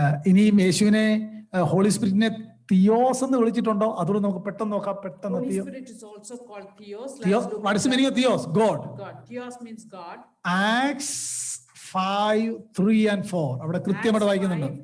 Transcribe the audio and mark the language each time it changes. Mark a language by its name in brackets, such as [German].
[Malayalam] ഇനിയും യേശുവിനെ holy സ്പിരിറ്റിനെ theos എന്ന് വിളിച്ചിട്ടുണ്ടോ? അതുകൊണ്ട് നമുക്ക് പെട്ടെന്ന് നോക്കാം. [English] Holy Spirit is also called Theos. What is the meaning of Theos? God. Theos means God. [Malayalam] Acts 5:3 and 4 അവിടെ കൃത്യമായിട്ട് വായിക്കുന്നുണ്ട്.